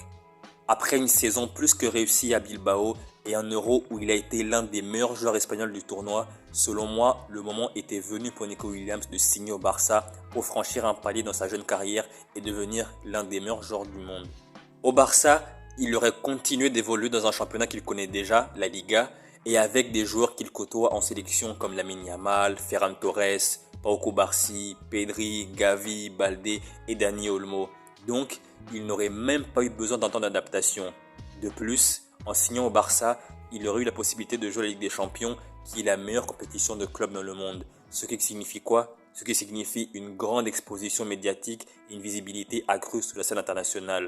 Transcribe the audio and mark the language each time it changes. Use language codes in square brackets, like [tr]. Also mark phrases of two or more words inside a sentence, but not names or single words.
[fr] Après une saison plus que réussie à Bilbao et un Euro où il a été l'un des meilleurs joueurs espagnols du tournoi, selon moi, le moment était venu pour Nico Williams de signer au Barça pour franchir un palier dans sa jeune carrière et devenir l'un des meilleurs joueurs du monde. Au Barça, il aurait continué d'évoluer dans un championnat qu'il connaît déjà, la Liga, et avec des joueurs qu'il côtoie en sélection comme Lamine Yamal, Ferran Torres, Pau Cubarsí, Pedri, Gavi, Baldé et Dani Olmo. Donc, il n'aurait même pas eu besoin d'un temps d'adaptation. De plus, en signant au Barça, il aurait eu la possibilité de jouer la Ligue des Champions, qui est la meilleure compétition de clubs dans le monde. Ce qui signifie quoi? Ce qui signifie une grande exposition médiatique et une visibilité accrue sur la scène internationale.